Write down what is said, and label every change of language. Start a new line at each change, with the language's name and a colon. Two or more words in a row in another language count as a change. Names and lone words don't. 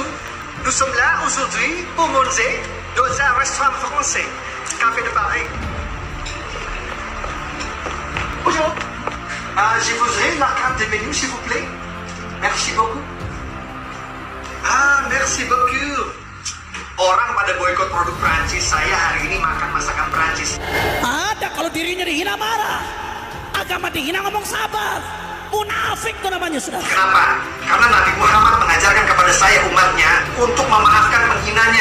French: Nous sommes là aujourd'hui pour manger dans un restaurant français, Café de Paris. Bonjour. Je voudrais la carte de menu, s'il vous plaît. Merci beaucoup. Merci beaucoup.
Indonesian: Orang pada boykot produk Prancis. Saya hari ini makan masakan Prancis. Ada kalau dirinya dihina marah, agama dihina ngomong sabar. Munafik itu namanya, saudara. Kenapa? Karena Nabi Muhammad mengajarkan kepada saya umatnya untuk memaafkan penghinanya.